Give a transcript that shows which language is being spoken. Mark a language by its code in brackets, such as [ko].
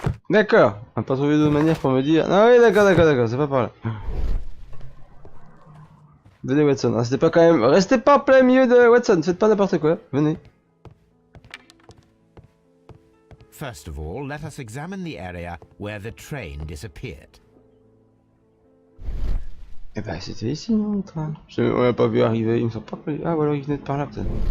[fr] D'accord, on n'a pas trouvé d'autre manière pour me dire. Ah oui, d'accord, c'est pas par là. Venez, Watson. Restez pas quand même. Restez pas en plein milieu de Watson, faites pas n'importe quoi. Venez. [en] First of all, let us examine the area where the train disappeared. [fr] Eh ben, c'était ici, non, le train. On l'a pas vu arriver, il me semble pas que... Ah, voilà, il venait de par là, peut-être.